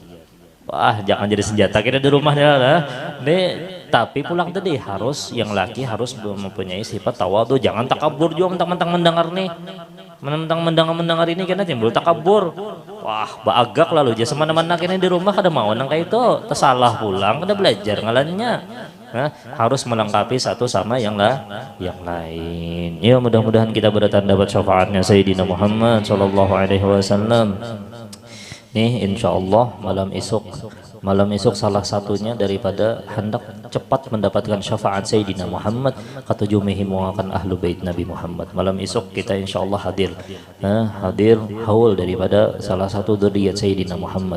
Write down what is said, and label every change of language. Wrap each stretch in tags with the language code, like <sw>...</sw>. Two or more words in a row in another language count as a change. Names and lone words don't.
<id>Wah, jangan jadi senjata kita di rumahnya lah. Tapi pulang tadi harus yang laki harus mempunyai sifat tawadhu, jangan takabur juga mentang-mentang mendengar nih. Mendengar ini kena timbul takabur.</id> <bjn>Wah, baagak lalu aja semana-mana kena di rumah kada mau nang kayak itu, tersalah pulang kada belajar ngalannya.</bjn> <id>Harus melengkapi satu sama yang lain. Ya, mudah-mudahan kita berdatang dapat syafaatnya Sayyidina Muhammad</id> <ar>صلى الله عليه وسلم.</ar> <id>Nih insyaallah malam esok salah satunya daripada hendak cepat mendapatkan syafaat Sayyidina Muhammad ketujuh mehimuakan ahlu bait Nabi Muhammad. Malam esok kita insyaallah hadir haul daripada salah satu dzurriyyat Sayyidina Muhammad.</id>